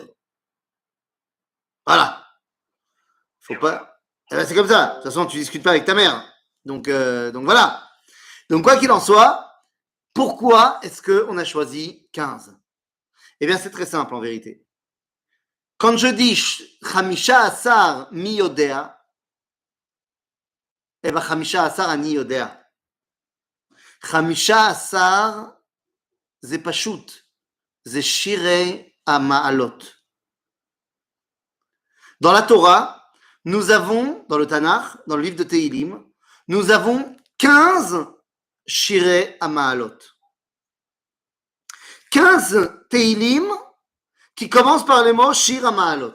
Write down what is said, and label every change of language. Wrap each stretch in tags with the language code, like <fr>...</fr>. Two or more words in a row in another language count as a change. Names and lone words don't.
<fr>Voilà. Faut pas. Eh ben, c'est comme ça. De toute façon, tu discutes pas avec ta mère. Donc voilà. Donc quoi qu'il en soit, pourquoi est-ce qu'on a choisi 15? Eh bien, c'est très simple en vérité. Quand je dis</fr> <he>חמישה עשר מי יודע,</he> <fr>eh bien,</fr> <he>חמישה עשר אני יודע. חמישה עשר,</he> <fr>c'est pashut. C'est Shirei Hama'alot. Dans la Torah, nous avons, dans le Tanakh, dans le livre de Tehilim, nous avons 15 Shirei Hama'alot. 15 Tehilim qui commencent par les mots Shir Hama'alot.</fr>